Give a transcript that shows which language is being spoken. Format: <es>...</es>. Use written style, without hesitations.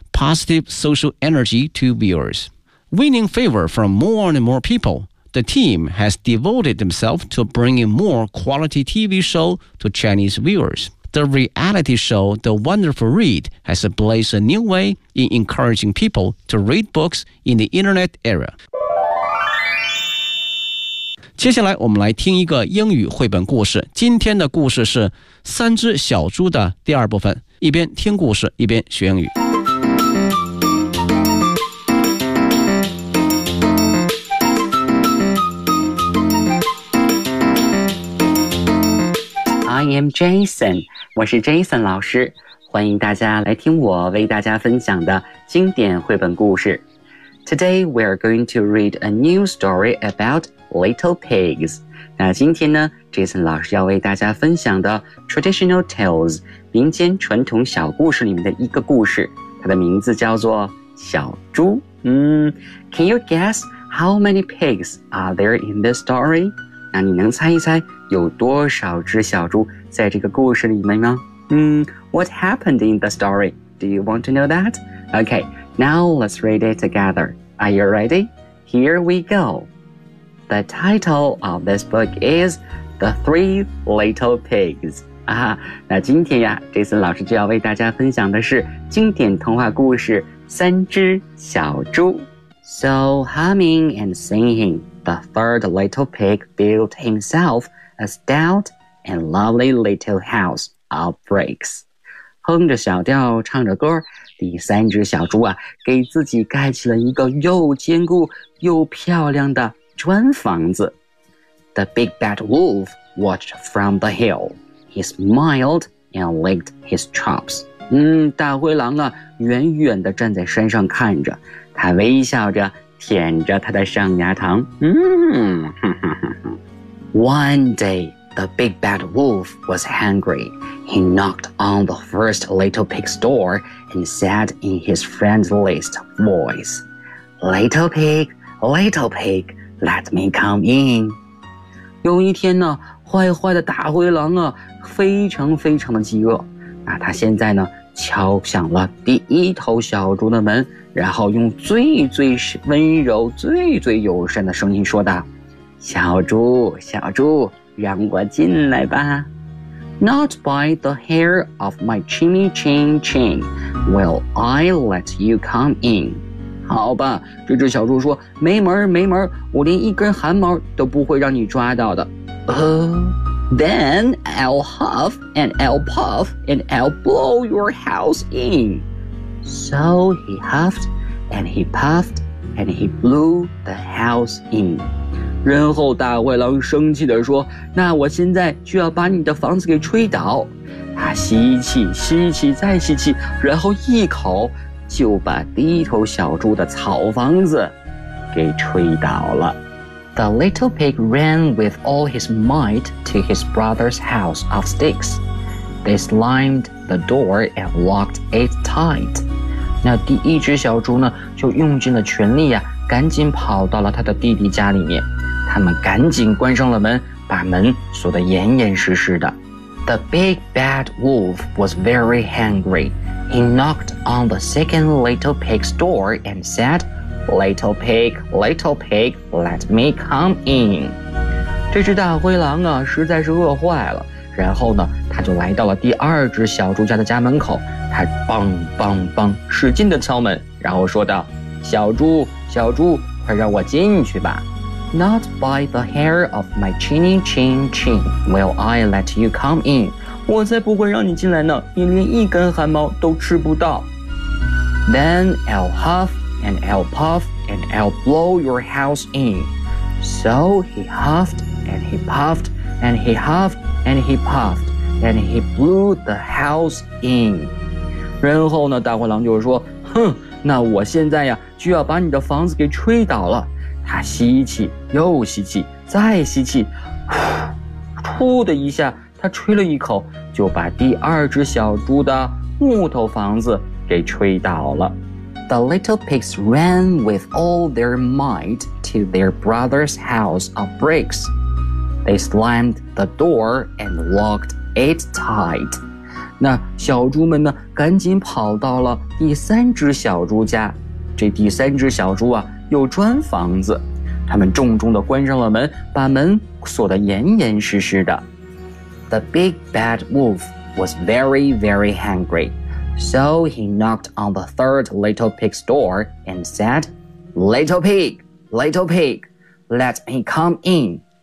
<en>positive social energy to viewers. Winning favor from more and more people, the team has devoted themselves to bringing more quality TV show to Chinese viewers. The reality show The Wonderful Read has blazed a new way in encouraging people to read books in the internet era.</en> <zh>接下来我们来听一个英语绘本故事。今天的故事是三只小猪的第二部分。一边听故事，一边学英语。</zh> <en>I am Jason，</en> <zh>我是 Jason 老师，欢迎大家来听我为大家分享的经典绘本故事。</zh> <en>Today we are going to read a new story about little pigs。</en> <zh>那今天呢 ，Jason 老师要为大家分享的</zh> <en>traditional tales</en> <zh>民间传统小故事里面的一个故事，它的名字叫做小猪。</zh> <en>Can you guess how many pigs are there in this story?</en> <zh>那你能猜一猜有多少只小猪在这个故事里面吗？</zh> <en>What happened in the story? Do you want to know that? Okay, now let's read it together. Are you ready? Here we go. The title of this book is The Three Little Pigs.</en> <zh>啊，那今天呀 ，Jason 老师就要为大家分享的是经典童话故事《三只小猪》。</zh> <en>So humming and singing. The third little pig built himself a stout and lovely little house of bricks.</en> <zh>哼着小调唱着歌，第三只小猪啊，给自己盖起了一个又坚固又漂亮的砖房子。</zh> <en>The big bad wolf watched from the hill. He smiled and licked his chops.</en> <zh>大灰狼啊，远远地站在山上看着，他微笑着舔着他的上牙膛。</zh> <en>One day, the big bad wolf was hungry. He knocked on the first little pig's door and said in his friendliest voice, Little pig, little pig, let me come in.</en> <zh>有一天呢，坏坏的大灰狼啊，非常非常的饥饿。那他现在呢，敲响了第一头小猪的门，然后用最最温柔、最最友善的声音说道，小猪，小猪，让我进来吧。</zh> <en>Not by the hair of my chimney chin chin will I let you come in.</en> <zh>好吧，这只小猪说，没门没门，我连一根汗毛都不会让你抓到的。</zh> <en>Then I'll huff and I'll puff and I'll blow your house in. So he huffed and he puffed and he blew the house in.</en> <zh>然后大灰狼生气地说，那我现在就要把你的房子给吹倒。他吸气，吸气，再吸气，然后一口就把第一头小猪的草房子给吹倒了。</zh> <en>The little pig ran with all his might to his brother's house of sticks. They slammed the door and locked it tight.</en> <zh>那第一只小猪呢，就用尽了全力呀，赶紧跑到了他的弟弟家里面。他们赶紧关上了门，把门锁得严严实实的。</zh> <en>The big bad wolf was very hungry. He knocked on the second little pig's door and said,Little pig, little pig, let me come in.</en> <zh>这只大灰狼啊，实在是饿坏了。然后呢，他就来到了第二只小猪家的家门口。他梆梆梆，使劲地敲门，然后说道，小猪，小猪，快让我进去吧。</zh> <en>Not by the hair of my chinny chin chin will I let you come in.</en> <zh>我才不会让你进来呢，你连一根汗毛都吃不到。</zh> <en>Then I'll huff. And I'll puff and I'll blow your house in. So he huffed and he puffed and he huffed and he puffed and he blew the house in.</en> <zh>然后呢，大灰狼就说，哼，那我现在呀，就要把你的房子给吹倒了。他吸气，又吸气，再吸气，噗的一下，他吹了一口，就把第二只小猪的木头房子给吹倒了。</zh> <en>The little pigs ran with all their might to their brother's house of bricks. They slammed the door and locked it tight.</en> <zh>那小猪们呢，赶紧跑到了第三只小猪家。这第三只小猪啊，又砖房子，他们重重地关上了门，把门锁得严严实实的。</zh> <en>The big bad wolf was very, very hungry, so he knocked on the third little pig's door and said, "Little pig, little pig, let me come in."</en>